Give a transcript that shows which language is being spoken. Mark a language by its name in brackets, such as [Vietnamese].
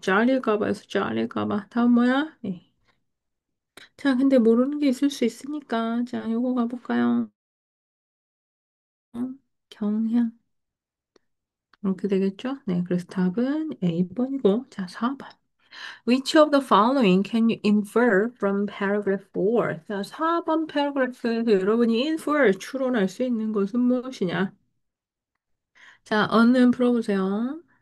[Korean] 잘릴까 봐 해서 잘릴까 봐. 다음 뭐야? 네. 자, 근데 모르는 게 있을 수 있으니까. 자, 요거 가볼까요? 경향. 이렇게 되겠죠? 네, 그래서 답은 A번이고. 자, 4번. [English] Which of the following can you infer from paragraph 4? [Korean] 자, 4번 paragraph에서 여러분이 infer, 추론할 수 있는 것은 무엇이냐? 자, 얼른 풀어보세요.